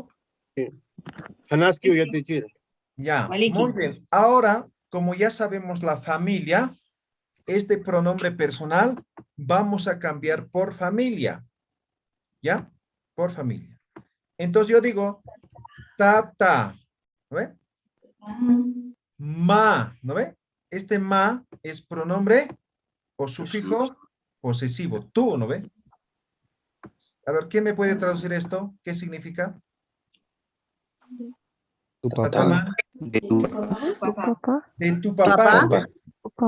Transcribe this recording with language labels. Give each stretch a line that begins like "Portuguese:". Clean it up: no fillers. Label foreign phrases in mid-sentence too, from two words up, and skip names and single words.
Aymara: Sí. Hanaski o Yatichiri.
Spanish: Ya, muy bien. Ahora, como ya sabemos la familia, este pronombre personal vamos a cambiar por familia. ¿Ya? Por familia. Entonces yo digo, tata, ¿no ve? Ma, ¿no ve? Este ma es pronombre o sufijo posesivo. Tú, ¿no ve? A ver, ¿quién me puede traducir esto? ¿Qué significa? Tu
Aymara: Tatama.
Spanish: papá. De tu De tu papá. ¿no ve? Papá.